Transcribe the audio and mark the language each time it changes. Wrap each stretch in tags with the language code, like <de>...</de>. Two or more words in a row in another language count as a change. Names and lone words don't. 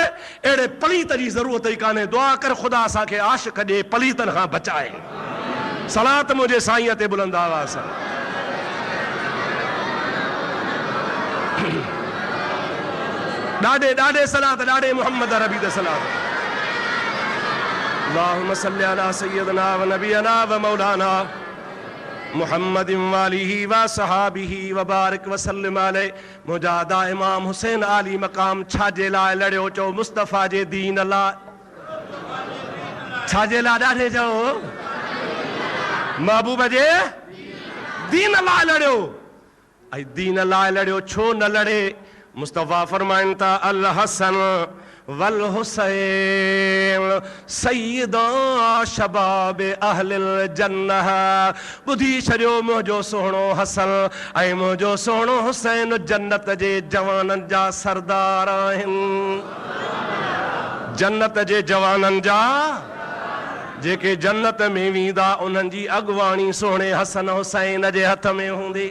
<sd>अहिड़े पलीत जी ज़रूरत ई कान्हे। दुआ कर ख़ुदा असांखे आशिक़ ॾे, पलीतनि खां बचाए। सलात मुंहिंजे साईं ते बुलंद आवाज़ सां। ॾाढे ॾाढे सलात, ॾाढे मुहम्मद रबी ते सलात।</sd> <ar>اللهم صل على سيدنا ونبينا ومولانا محمد وآله وصحبه وبارك وسلم عليه.</ar> <sd>मुजादा इमाम हुसैन आली मकाम छाजे लाइ लड़ियो? चओ मुस्तफ़ा जे दीन लाइ। छाजे लाइ ॾाढे चओ? महबूब जे दीन लाइ लड़ियो। ऐं दीन लाइ लड़ियो, छो न लड़े? मुस्तफ़ा फरमाइनि था</sd> <ar>الحسن والحسين سيدا شباب أهل الجنة.</ar> <sd>ॿुधी छॾियो, मुंहिंजो सुहिणो हसन ऐं मुंहिंजो सुहिणो हुसैन जन्नत जे जवाननि जा सरदार आहिनि। जन्नत जे जवाननि जा जेके जन्नत में वेंदा, उन्हनि जी अॻुवाणी सुहिणे हसन हुसैन जे हथ में हूंदी।</sd>